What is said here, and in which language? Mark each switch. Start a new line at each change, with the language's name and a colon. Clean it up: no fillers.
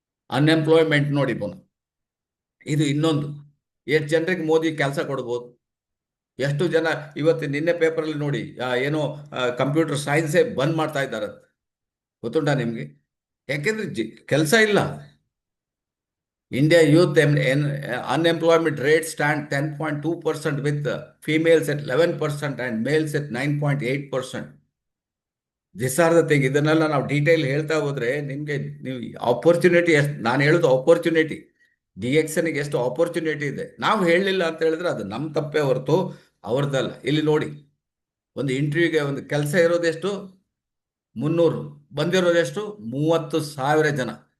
Kannada: Unemployment ನೋಡಿ ಪುನಃ. ಇದು ಇನ್ನೊಂದು. ಎಷ್ಟು ಜನರಿಗೆ ಮೋದಿ ಕೆಲಸ ಕೊಡ್ಬೋದು? ಎಷ್ಟು ಜನ ಇವತ್ತು ನಿನ್ನೆ ಪೇಪರಲ್ಲಿ ನೋಡಿ, ಏನೋ ಕಂಪ್ಯೂಟರ್ ಸೈನ್ಸೇ ಬಂದ್ ಮಾಡ್ತಾ ಇದ್ದಾರೆ, ಗೊತ್ತುಂಟಾ ನಿಮಗೆ? ಯಾಕೆಂದ್ರೆ ಕೆಲಸ ಇಲ್ಲ.
English: India youth unemployment rate stand 10.2% with females at 11% and males at 9.8%. This are the thing.
Kannada: ಇದನ್ನೆಲ್ಲ ನಾವು ಡೀಟೇಲ್ ಹೇಳ್ತಾ ಹೋದ್ರೆ ನಿಮಗೆ ನೀವು ಆಪರ್ಚುನಿಟಿ ಎಷ್ಟು, ನಾನು ಹೇಳೋದು ಆಪರ್ಚುನಿಟಿ, ಡಿಎಕ್ಸನ್ಗೆ ಎಷ್ಟು ಆಪರ್ಚುನಿಟಿ ಇದೆ. ನಾವು ಹೇಳಲಿಲ್ಲ ಅಂತ ಹೇಳಿದ್ರೆ ಅದು ನಮ್ಮ ತಪ್ಪೇ ಹೊರತು ಅವ್ರದ್ದಲ್ಲ. ಇಲ್ಲಿ ನೋಡಿ, ಒಂದು ಇಂಟರ್ವ್ಯೂಗೆ ಒಂದು ಕೆಲಸ ಇರೋದೆಷ್ಟು 300, ಬಂದಿರೋದೆಷ್ಟು 30,000 ಜನ.